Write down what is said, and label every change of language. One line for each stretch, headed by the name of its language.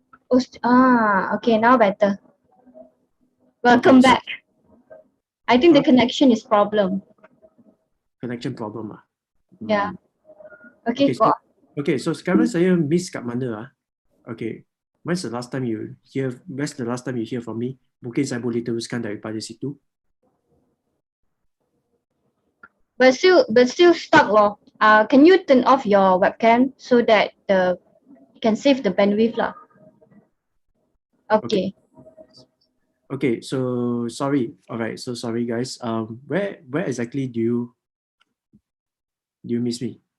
English: Okay, now better. Welcome Okay, so back. I think the connection is problem. connection problem. Yeah. Okay, go on.
Malay: okay, so sekarang saya miss kat mana?
English: Okay, when's the last time you hear from me?
Malay: Mungkin saya boleh teruskan daripada situ.
English: But still stuck lor. Can you turn off your webcam so that you can save the bandwidth lah? Okay. Okay, so sorry. Alright, so sorry guys. Where exactly do you miss me?